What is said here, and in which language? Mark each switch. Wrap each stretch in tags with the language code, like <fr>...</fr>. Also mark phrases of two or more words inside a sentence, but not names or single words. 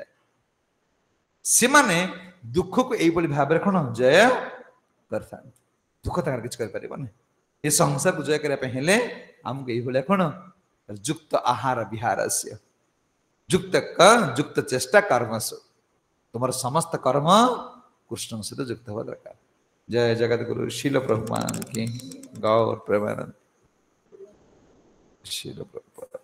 <or>ସେମାନେ ଦୁଃଖକୁ ଏଇଭଳି ଭାବରେ କଣ ଜୟ କରିଥାନ୍ତି। ଦୁଃଖ ତାଙ୍କର କିଛି କରିପାରିବନି। ଏ ସଂସାରକୁ ଜୟ କରିବା ପାଇଁ ହେଲେ ଆମକୁ ଏଇଭଳିଆ କଣ</or> <sa>ଯୁକ୍ତ ଆହାର ବିହାରସ୍ୟ ଯୁକ୍ତ ଚେଷ୍ଟା କର୍ମସୁ।</sa> <or>ତୁମର ସମସ୍ତ କର୍ମ କୃଷ୍ଣଙ୍କ ସହିତ ଯୁକ୍ତ ହେବା ଦରକାର।</or> <hi>जय जगत गुरु शील प्रभुपाद की गौर प्रेमानंद। शील प्रभु।</hi>